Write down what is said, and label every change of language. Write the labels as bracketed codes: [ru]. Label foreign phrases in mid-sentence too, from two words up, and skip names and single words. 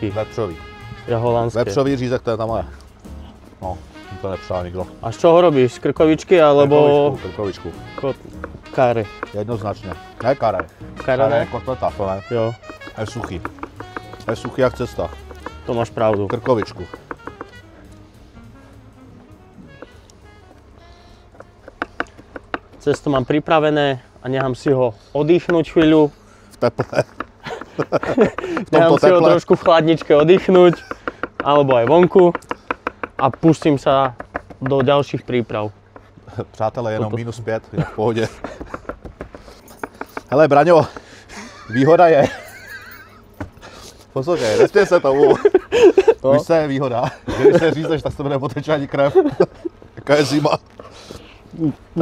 [cs] Vepřový. [sk] Ja holandské. [cs] Vepřový řízek, to je tam moje. No, to nepřál nikdo. [sk] A z čoho robíš? Z krkovičky alebo Krkovičku. kare? [cs] Jednoznačně. Ne kare. Kare ne? Kotleta, to ne. Jo, Je suchý. Je suchý jak cesta. to máš pravdu. Krkovičku. [sk] Cesto mám pripravené a nechám si ho oddychnúť chvíľu. V teple. Nechám si ho teple. trošku v chladničke oddychnúť, alebo aj vonku a pustím sa do ďalších príprav. [cs] Přátelé, jenom -5, je v pohodě. Hele, Braňo, výhoda je... Poslouchej, nesměj se tomu. No. Víš, co je výhoda? Že když se řízeš, tak se bude potečet ani krev. Jaká je zima. Tak